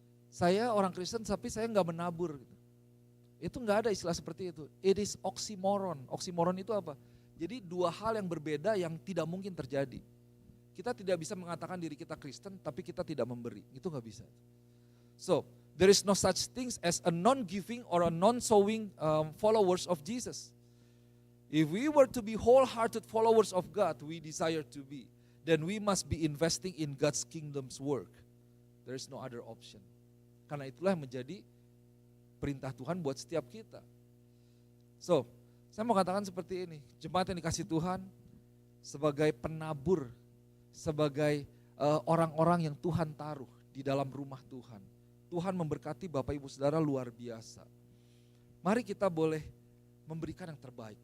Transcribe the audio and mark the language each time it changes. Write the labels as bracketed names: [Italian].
[Indonesian] Saya orang Kristen tapi saya nggak menabur. Gitu. Itu nggak ada istilah seperti itu. [English] It is oxymoron. [Indonesian] Oxymoron itu apa? Jadi dua hal yang berbeda yang tidak mungkin terjadi. Kita tidak bisa mengatakan diri kita Kristen tapi kita tidak memberi, itu nggak bisa. [English] So, there is no such things as a non-giving or a non-sowing followers of Jesus. If we were to be wholehearted followers of God, we desire to be, then we must be investing in God's kingdom's work. There is no other option. [Indonesian] Karena itulah yang menjadi perintah Tuhan buat setiap kita. So, saya mau katakan seperti ini, jemaat yang dikasih Tuhan sebagai penabur, sebagai orang-orang yang Tuhan taruh di dalam rumah Tuhan. Tuhan memberkati Bapak Ibu Saudara luar biasa. Mari kita boleh memberikan yang terbaik.